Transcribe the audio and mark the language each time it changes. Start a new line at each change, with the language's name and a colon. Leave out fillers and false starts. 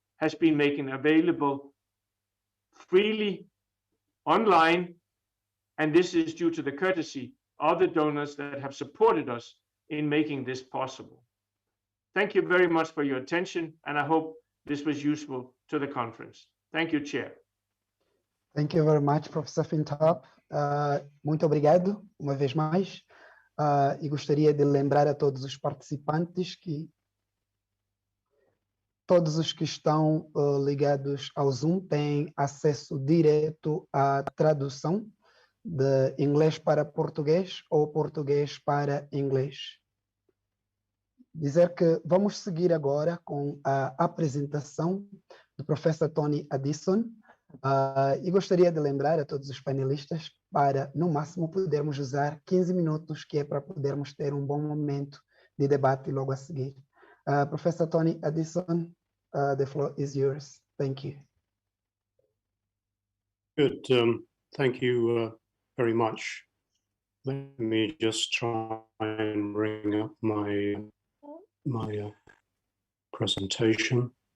English: has been making available freely online, and this is due to the courtesy of the donors that have supported us in making this possible. Thank you very much for your attention, and I hope this was useful to the conference. Thank you, Chair. Thank you very much, Professor Fintarp.
Portuguese: Muito obrigado, uma vez mais. E gostaria de lembrar a todos os participantes que todos os que estão ligados ao Zoom têm acesso direto à tradução de inglês para português ou português para inglês. Dizer que vamos seguir agora com a apresentação do professor Tony Addison, e gostaria de lembrar a todos os panelistas para, no máximo, podermos usar 15 minutos, que é para podermos ter um bom momento de debate logo a seguir.
English: Professor Tony Addison, the floor is yours. Thank you. Good. Thank you very much. Let me just try and bring up my presentation.